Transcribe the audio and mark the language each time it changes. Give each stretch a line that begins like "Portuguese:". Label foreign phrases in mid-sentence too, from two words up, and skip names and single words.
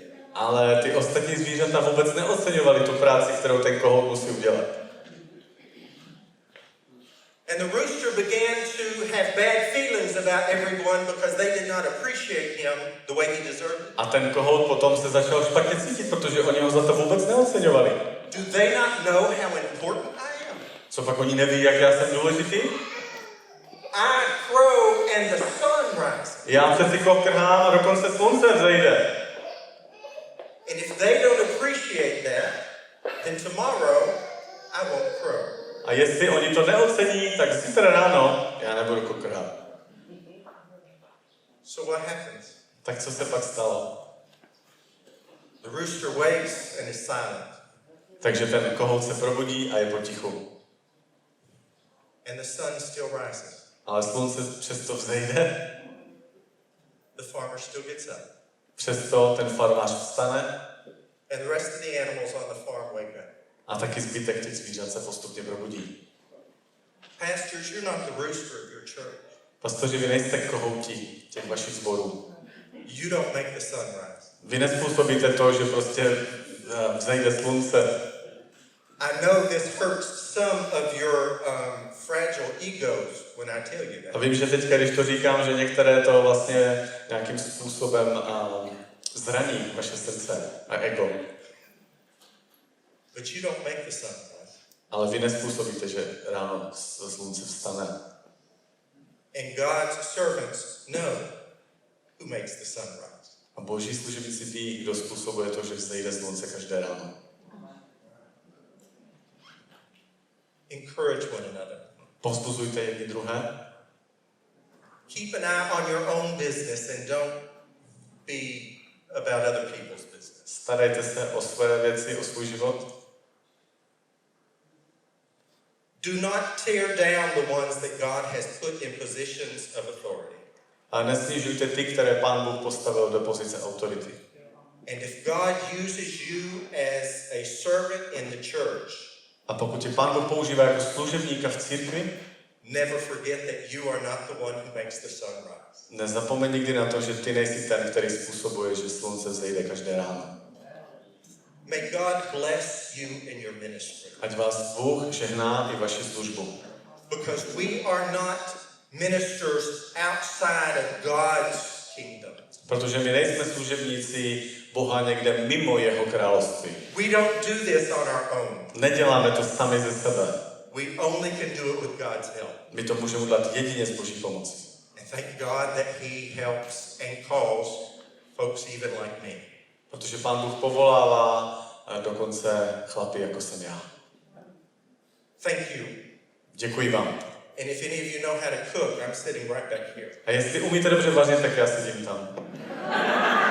Czech: Ale ty ostatní zvířata vůbec neoceňovali tu práci, kterou ten kohout musí udělat.
English: And the rooster began to have bad feelings about everyone because they did not appreciate him the way he deserved it.
Czech: A ten kohout potom se začal špatně cítit, protože oni ho za to vůbec neoceňovali.
English: Do they not know how important I am?
Czech: Co pak oni neví, jak já jsem důležitý?
English: I crow and the sun rises.
Czech: Já přeci kokrhám a dokonce slunce vzejde.
English: And if they don't appreciate that, then tomorrow I won't crow.
Czech: A jestli oni to neocení, tak zítra ráno já nebudu kokrhat.
English: So what happens?
Czech: Tak co se pak stalo?
English: The rooster wakes and is silent.
Czech: Takže ten kohout se probudí a je potichu.
English: And the sun still rises.
Czech: Ale slunce přesto vzejde.
English: The farmer still gets up.
Czech: Přesto ten farmář vstane.
English: And the rest of the animals on the farm wake up.
Czech: A taky zbytek těch zvířat se postupně probudí.
English: Pastors, you're not the rooster of your church.
Czech: Pastoři, vy nejste kohouti těch vašich sborů.
English: You don't make the sun rise.
Czech: Vy nezpůsobíte to, že prostě vzejde slunce.
English: I know this hurts some of your fragile egos when I tell you that.
Czech: A vím, že teďka, když to říkám, že některé to vlastně nějakým způsobem zraní vaše srdce a ego.
English: But you don't make the sun rise.
Czech: Ale vy nespůsobíte, že ráno slunce vstane.
English: And God's servants know who makes the sun rise.
Czech: A boží služebníci ví, kdo způsobuje to, že vzejde slunce každé ráno.
English: Encourage one another.
Czech: Povzbuzujte jedni druhé.
English: Keep an eye on your own business and don't be about other people's business.
Czech: Starejte se o své věci, o svůj život.
English: Do not tear down the ones that God has put in positions of authority.
Czech: A nesnižujte ty, které Pán Bůh postavil do pozice autority.
English: And if God uses you as a servant in the church,
Czech: A pokud tě Pán Bůh používá jako služebníka v církvi,
English: never forget that you are not the one who makes the sun rise.
Czech: nezapomeň nikdy na to, že ty nejsi ten, který způsobuje, že slunce vzejde každé ráno.
English: May God bless you in your ministry.
Czech: Ať vás Bůh žehná i vaši službu.
English: Because we are not ministers outside of God's kingdom.
Czech: Protože my nejsme služebníci Boha někde mimo jeho království.
English: We don't do this on our own.
Czech: Neděláme to sami ze sebe.
English: We only can do it with God's help.
Czech: My to můžeme udělat jedině s Boží pomocí.
English: And thank God that He helps and calls folks even like me.
Czech: Protože Pán Bůh povolává dokonce chlapy, jako jsem já.
English: Thank you.
Czech: Děkuji vám.
English: And if any of you know how to cook, I'm sitting right back here.
Czech: A jestli umíte dobře vařit, tak já sedím tam.